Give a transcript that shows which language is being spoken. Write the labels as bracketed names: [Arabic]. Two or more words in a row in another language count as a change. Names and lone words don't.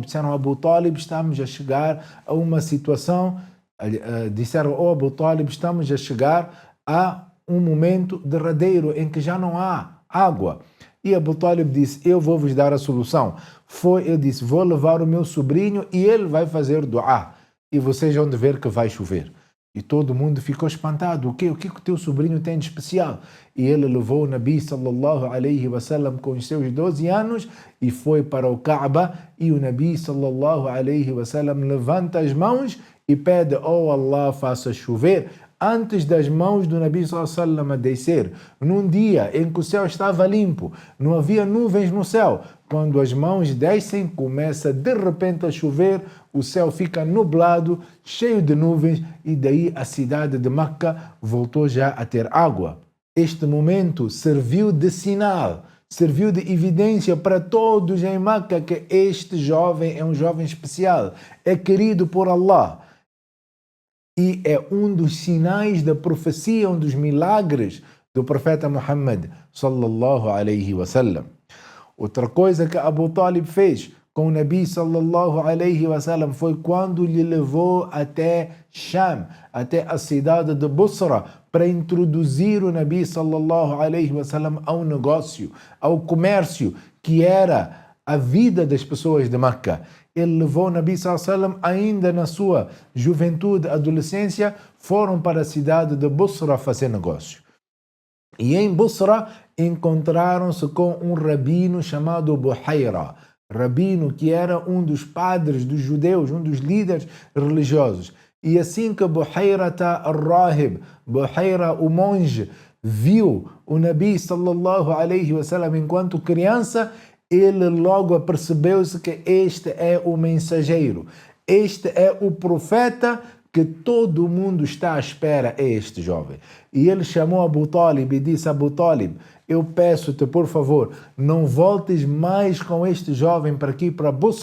[Portuguese] Disseram: Abu Talib, estamos a chegar a uma situação, disseram: Abu Talib, estamos a chegar a um momento derradeiro em que já não há água. E Abu Talib disse: eu vou vos dar a solução. Ele disse: vou levar o meu sobrinho e ele vai fazer dua e vocês vão ver que vai chover. E todo mundo ficou espantado. O que o teu sobrinho tem de especial? E ele levou o Nabi [Arabic] صلى الله عليه وسلم [Portuguese] com os seus 12 anos e foi para o Kaaba. E o Nabi [Arabic] صلى الله عليه وسلم [Portuguese] levanta as mãos e pede: oh Allah, faça chover. Antes das mãos do Nabi [Arabic] صلى الله عليه وسلم [Portuguese] a descer, num dia em que o céu estava limpo, não havia nuvens no céu, quando as mãos descem, começa de repente a chover, o céu fica nublado, cheio de nuvens, e daí a cidade de Meca voltou já a ter água. Este momento serviu de sinal, serviu de evidência para todos em Meca que este jovem é um jovem especial, é querido por Allah. E é um dos sinais da profecia, um dos milagres do profeta Muhammad [Arabic] صلى الله عليه وسلم. [Portuguese] Outra coisa que Abu Talib fez com o Nabi [Arabic] صلى الله عليه وسلم [Portuguese] foi quando lhe levou até Sham, até a cidade de Busra, para introduzir o Nabi [Arabic] صلى الله عليه وسلم [Portuguese] ao negócio, ao comércio, que era a vida das pessoas de Meca. Ele levou o Nabi [Arabic] صلى الله عليه وسلم [Portuguese] ainda na sua juventude, adolescência, foram para a cidade de Busra fazer negócio. E em Busra encontraram-se com um rabino chamado Buhaira, rabino que era um dos padres dos judeus, um dos líderes religiosos. E assim que Buhaira al-Rahib, Buhaira o monge, viu o Nabi [Arabic] صلى الله عليه وسلم [Portuguese] enquanto criança, ele logo apercebeu-se que este é o mensageiro, este é o profeta que todo mundo está à espera, é este jovem. E ele chamou Abu Talib e disse: Abu Talib, eu peço-te, por favor, não voltes mais com este jovem para aqui, para Busra.